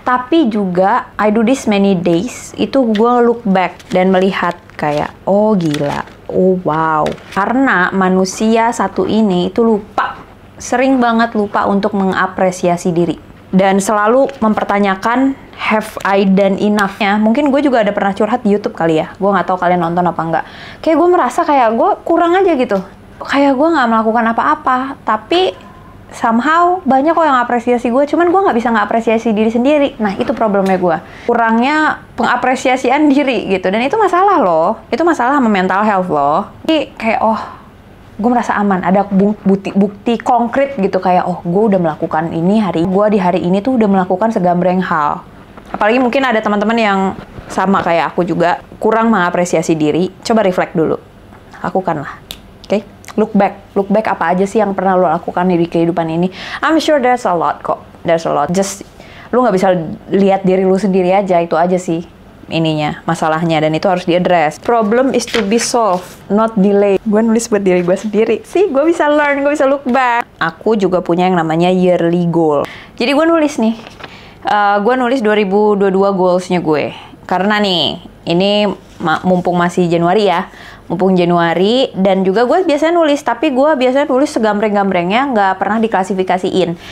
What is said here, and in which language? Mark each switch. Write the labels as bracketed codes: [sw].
[id] Tapi juga, [en] I do this many days. [id] Itu gue [en] look back [id] dan melihat kayak, oh gila. Oh wow. Karena manusia satu ini itu sering banget lupa untuk mengapresiasi diri. Dan selalu mempertanyakan [en] have I done enough- [id] nya. Mungkin gue juga ada pernah curhat di YouTube kali ya. Gue nggak tahu kalian nonton apa enggak. Kayak gue merasa kayak gue kurang aja gitu. Kayak gue nggak melakukan apa-apa. Tapi [en] somehow [id] banyak kok yang apresiasi gue. Cuman gue nggak bisa ngapresiasi diri sendiri. Nah itu problemnya gue. Kurangnya pengapresiasian diri gitu. Dan itu masalah loh. Itu masalah sama mental health loh. Jadi kayak gue merasa aman, ada bukti konkret gitu kayak gue udah melakukan ini gue di hari ini tuh udah melakukan segambreng hal. Apalagi mungkin ada teman-teman yang sama kayak aku juga kurang mengapresiasi diri. Coba [en] reflect [id] dulu, lakukanlah, oke? [en] Look back [id] apa aja sih yang pernah lo lakukan di kehidupan ini? [en] I'm sure there's a lot [id] kok, [en] just [id] lu nggak bisa lihat diri lu sendiri aja, itu aja sih masalahnya, dan itu harus diadres. [en] Problem is to be solved, not delayed. [id] Gue nulis buat diri gue sendiri. Gue bisa [en] learn, [id] gue bisa [en] look back. [id] Aku juga punya yang namanya yearly goal. Jadi gue nulis nih, gue nulis 2022 goalsnya gue. Karena nih, ini mumpung masih Januari ya, dan juga gue biasanya nulis, tapi gue biasanya nulis segambreng-gambrengnya, nggak pernah diklasifikasiin.